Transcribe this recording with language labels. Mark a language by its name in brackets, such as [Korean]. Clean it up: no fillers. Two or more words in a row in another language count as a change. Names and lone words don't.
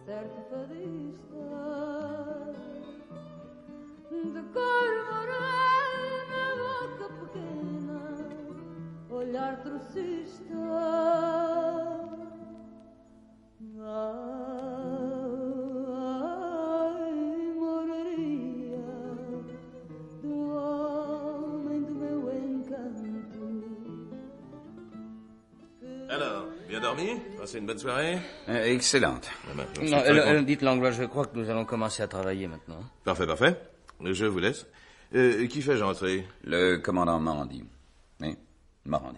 [Portuguese] noite fadista, de cor morena, boca pequena, olhar trocista. Ai, moraria do homem do meu encanto. [French] Alors, bien dormi? Passez une bonne soirée? Excellente. Ah ben, je suis Non, très content. dites Langlois, je crois que nous allons commencer à travailler maintenant. Parfait, parfait. Je vous laisse. Qui fait-je entrer? Le commandant Morandi. Oui, Morandi.